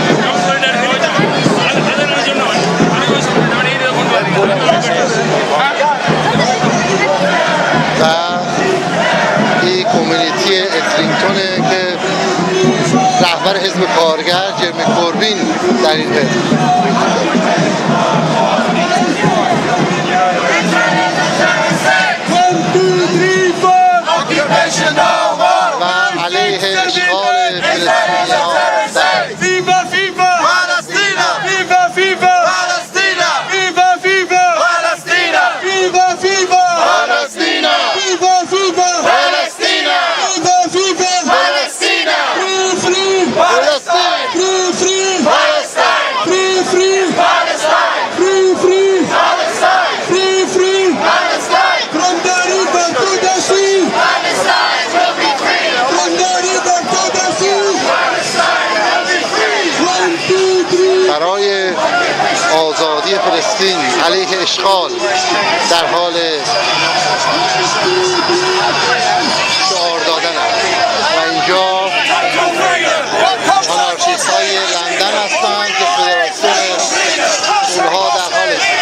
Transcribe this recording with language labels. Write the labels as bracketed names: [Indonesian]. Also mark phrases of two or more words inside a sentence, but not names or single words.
[Persian] و این کمیونیتی اتلینگتونه که رهبر حزب کارگر جرمی کوربین در این حزب و علیه اشغال فلسطینی‌ها [Spanish] Viva, viva! Palestina! Viva, viva! Palestina! Viva, viva! Palestina! Viva, viva! Palestina! Viva, viva! Palestina! Viva, viva! Palestina! [English] Free, free! Palestine! Free, free! Palestine! Free, free! Palestine! Free, free! Palestine! Free, free! Palestine! From the river to the sea! Palestine will be free! From the river to the sea! Palestine will be free! 1, 2, 3! [Persian] برای آزادی فلسطین علیه اشغال در حال شعار دادن است و اینجا آنارشیست های لندن هستند که فدراسیون گروهها در حال